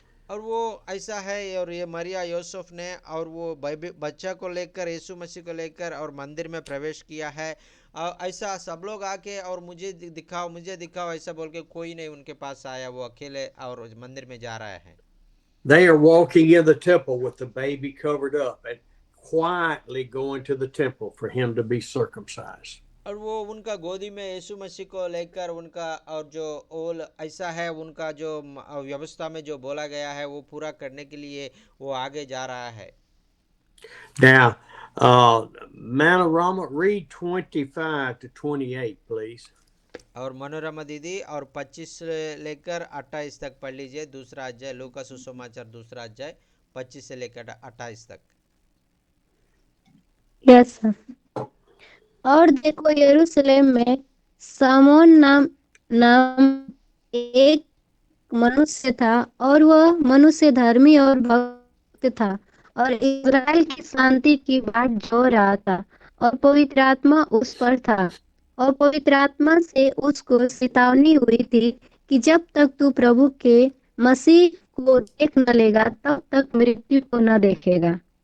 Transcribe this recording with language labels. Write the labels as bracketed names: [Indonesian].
[Hindi] और वो ऐसा है, और ये मरिया यूसुफ ने और वो बच्चा को लेकर यीशु मसीह को लेकर और मंदिर में प्रवेश किया है। ऐसा सब लोग आके और मुझे दिखाओ ऐसा बोल के कोई नहीं उनके पास आया, वो अकेले और मंदिर में जा रहा है। [English] They are walking in the temple with the baby covered up and quietly going to the temple for him to be circumcised. [Hindi] और वो उनका गोदी में यीशु मसीह को लेकर उनका और जो ओल ऐसा है उनका जो व्यवस्था में जो बोला गया है वो पूरा करने के लिए वो आगे जा रहा है। [English] Now, Manorama, read 25 to 28, please. [Hindi] और मनोरमा दीदी और 25 से लेकर 28 तक पढ़ लीजिए। दूसरा अध्याय लू का सुसमाचार दूसरा अध्याय 25 से लेकर 28 तक। [English] Yes sir. [Hindi] और देखो यरूशलेम में सामोन नाम नाम एक मनुष्य था और वह मनुष्य धर्मी और भक्त था और इज़राइल की शांति की बाट जो रहा था और पवित्र आत्मा उस पर था और पवित्र आत्मा से उसको चेतावनी हुई थी कि जब तक तू प्रभु के मसीह को देख न लेगा तब तक मृत्यु को न देखेगा।